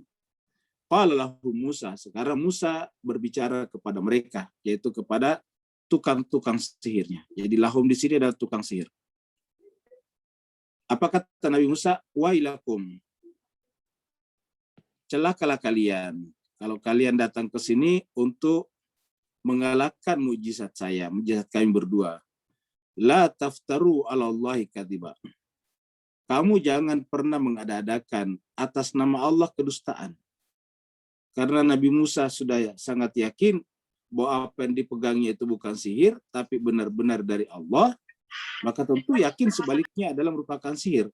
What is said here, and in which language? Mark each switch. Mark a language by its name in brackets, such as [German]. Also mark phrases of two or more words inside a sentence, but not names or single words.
[Arabic] قال لهم موسى, [Indonesian] sekarang Musa berbicara kepada mereka, yaitu kepada tukang-tukang sihirnya. Jadi lahum di sini adalah tukang sihir. Apa kata Nabi Musa? Wailakum. Celakalah kalian kalau kalian datang ke sini untuk mengalahkan mukjizat saya, mukjizat kami berdua. [Arabic] لا تفتروا على الله كذبا. [Indonesian] Kamu jangan pernah mengada-adakan atas nama Allah kedustaan. Karena Nabi Musa sudah sangat yakin bahwa apa yang dipegangnya itu bukan sihir, tapi benar-benar dari Allah, maka tentu yakin sebaliknya adalah merupakan sihir.